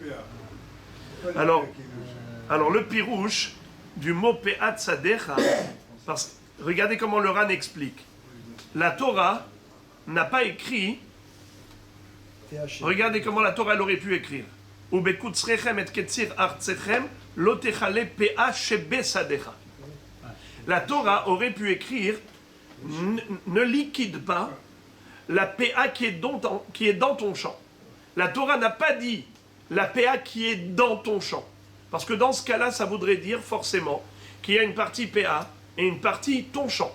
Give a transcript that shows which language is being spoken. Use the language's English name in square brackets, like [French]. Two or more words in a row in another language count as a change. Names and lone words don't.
[French] Alors le pirouche du mot [Hebrew] פאת שדך, [French] parce regardez comment le Ran explique. La Torah n'a pas écrit. Regardez comment la Torah aurait pu écrire. [Hebrew] ובקצרכם את קציר ארצכם לא תכלה פאת שבשדך. [French] La Torah aurait pu écrire ne liquide pas la PA qui est dans ton champ. La Torah n'a pas dit la PA qui est dans ton champ. Parce que dans ce cas-là, ça voudrait dire forcément qu'il y a une partie PA et une partie ton champ.